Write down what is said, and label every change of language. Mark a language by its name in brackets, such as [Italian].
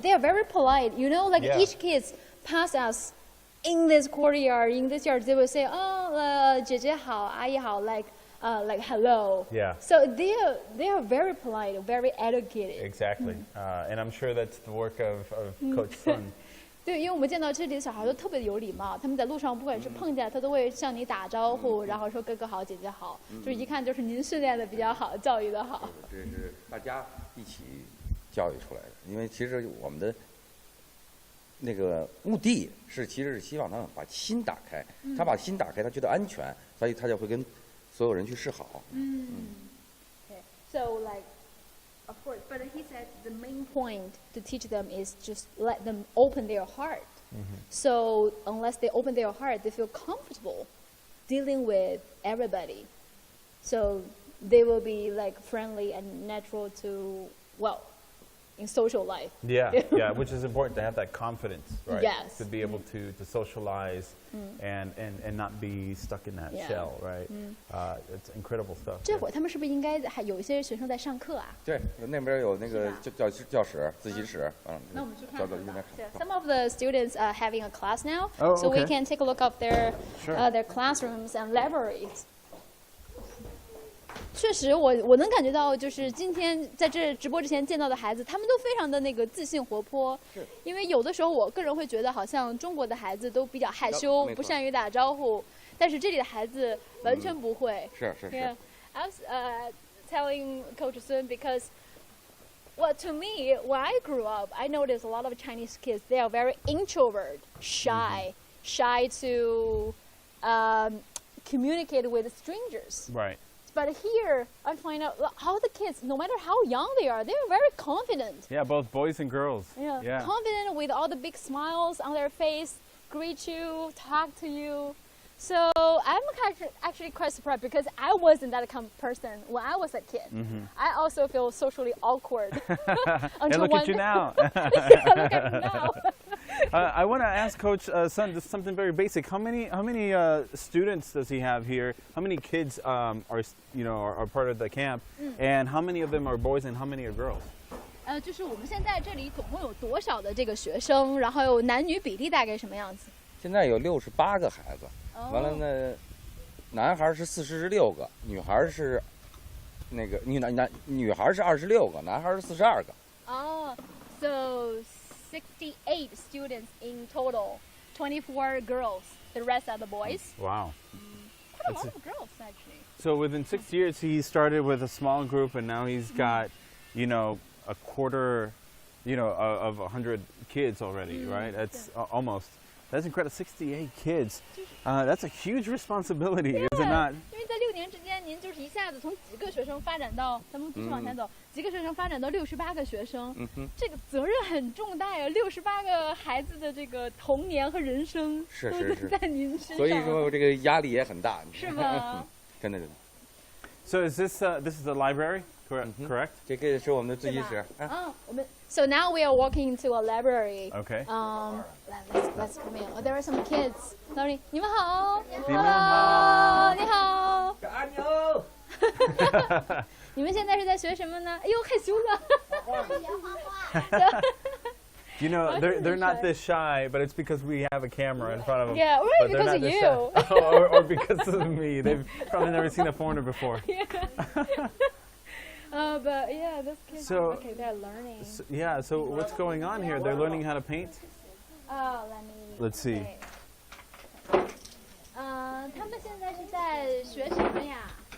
[English] They are very polite, each kids pass us in this courtyard, in this yard, they will say, oh, [Chinese] 姐姐好, 阿姨好, [English] like hello. Yeah. So they are very polite, very educated. Exactly. And I'm sure that's the work of Coach Sun. [Chinese] 对，因为我们见到这里的小孩都特别有礼貌，他们在路上不管是碰见他都会向你打招呼，然后说哥哥好，姐姐好，就是一看就是您训练的比较好，教育的好。这是大家一起教育出来的，因为其实我们的那个目的其实是希望他们把心打开，他把心打开，他觉得安全，所以他就会跟所有人去示好。 [English] Okay. So of course, but he said the main point to teach them is just let them open their heart. So unless they open their heart, they feel comfortable dealing with everybody. So they will be friendly and natural to, in social life. Yeah, which is important to have that confidence, right? Yes. To be able to socialize and not be stuck in that shell, right? It's incredible stuff. [Chinese] 这会儿他们是不是应该还有一些学生在上课啊？对，那边有那个教室、自习室，那我们去看看吧。 [English] Yeah. Some of the students are having a class now, Oh, so we okay. can take a look of their Sure. Their classrooms and libraries. [Chinese] 确实，我能感觉到，就是今天在这直播之前见到的孩子，他们都非常的自信活泼。因为有的时候，我个人会觉得，好像中国的孩子都比较害羞，不善于打招呼。但是这里的孩子完全不会。是。 [English] Yeah, I was telling Coach Sun because, well, to me, when I grew up, I noticed a lot of Chinese kids. They are very introvert, shy to communicate with strangers. Right. But here, I find out all the kids, no matter how young they are, they're very confident. Yeah, both boys and girls. Yeah. Confident with all the big smiles on their face, greet you, talk to you. So I'm actually quite surprised because I wasn't that kind of person when I was a kid. I also feel socially awkward. And look at you now. Yeah, look at me now. I want to ask Coach Sun just something very basic. How many students does he have here? How many kids are part of the camp? And how many of them are boys and how many are girls? [Chinese] 就是我们现在这里总共有多少的这个学生，然后有男女比例大概什么样子？现在有68个孩子，完了呢，男孩是46个，女孩是那个女孩是26个，男孩是42个。 [English] 哦 so 68 students in total, 24 girls. The rest are the boys. Wow. Quite a lot of girls actually. So within 6 years, he started with a small group, and now he's got, a quarter, of 100 kids already, right? That's almost. That's incredible. 68 kids. That's a huge responsibility, is it not? [Chinese] 因为在6年之间，您就是一下子从几个学生发展到，咱们继续往前走，几个学生发展到68个学生，这个责任很重大呀！68个孩子的这个童年和人生都在您身上，所以说这个压力也很大，是吗？真的。 [English] So is this is the library, correct? [Chinese] 这个是我们的自习室。 [English] So now we are walking to a library. Okay. Let's come in. Oh, there are some kids. Sorry. [Chinese] 你们好。你们好。你好。阿牛。你们现在是在学什么呢？哎呦，害羞了。 [English] They're not this shy, but it's because we have a camera in front of them. Yeah, or because of you. or because of me. They've probably never seen a foreigner before. Yeah. But yeah, those kids. Okay, they're learning. So what's going on here? They're learning how to paint? Let's see. [Chinese] 他们现在是在学什么呀？